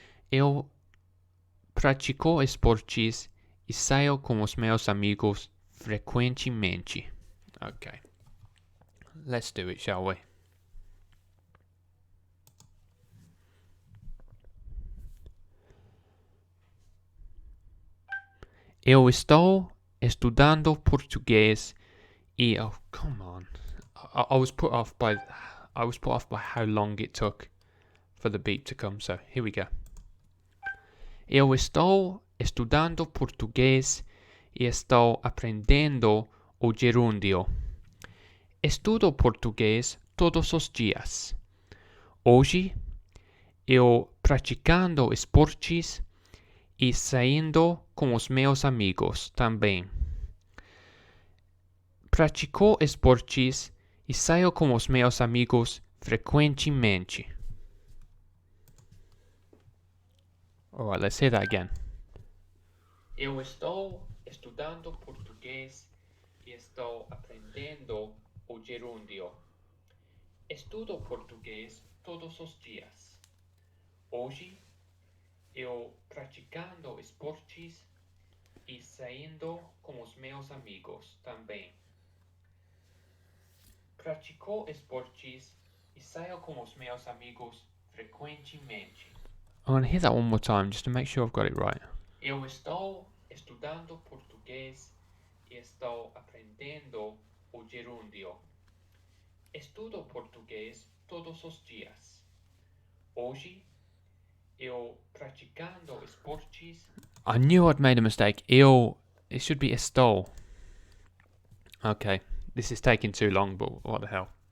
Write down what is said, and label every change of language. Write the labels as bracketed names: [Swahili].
[Portuguese] Eu pratico esportes e saio com os meus amigos frequentemente. [English] Okay. Let's do it, shall we? [Portuguese] Eu estou estudando português e... [English] Oh, come on. I was put off by how long it took for the beep to come, so here we go. [Portuguese] Eu estou estudando português e estou aprendendo o gerúndio. Estudo português todos os dias. Hoje, eu praticando esportes e saindo com os meus amigos também. Pratico esportes e saio com os meus amigos frequentemente. [English] Alright, let's hear that again. [Portuguese] Eu estou estudando português e estou aprendendo o gerúndio. Estudo português todos os dias. Hoje, eu praticando esportes e saindo com os meus amigos também. Pratico esportes e saio com os meus amigos frequentemente. [English] I'm going to hear that one more time just to make sure I've got it right. [Portuguese] Eu estou estudando português e estou aprendendo o gerúndio. Estudo português todos os dias. Hoje, eu praticando esportes. [English] I knew I'd made a mistake. It should be estou. Okay, this is taking too long, but what the hell.